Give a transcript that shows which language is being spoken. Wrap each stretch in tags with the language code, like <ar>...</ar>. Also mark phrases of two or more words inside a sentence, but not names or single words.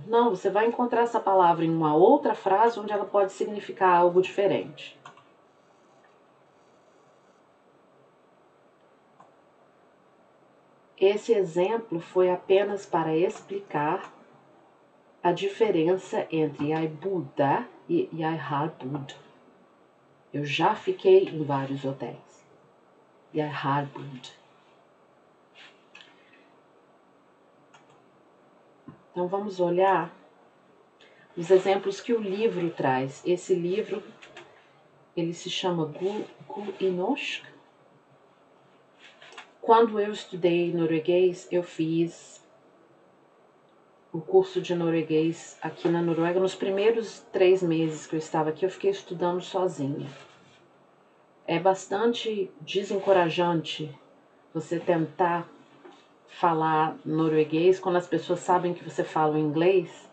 <pt>Não, você vai encontrar essa palavra em uma outra frase onde ela pode significar algo diferente. Esse exemplo foi apenas para explicar a diferença entre</pt> <no>jeg bodde</no> <pt>e</pt> <no>jeg har bodd.</no> <pt>Eu já fiquei em vários hotéis.</pt> <no>Jeg har bodd.</no> <pt>Então vamos olhar os exemplos que o livro traz. Esse livro, ele se chama God i norsk. Quando eu estudei norueguês, eu fiz o curso de norueguês aqui na Noruega. Nos primeiros 3 meses que eu estava aqui, eu fiquei estudando sozinha. É bastante desencorajante você tentar falar norueguês quando as pessoas sabem que você fala inglês.</pt>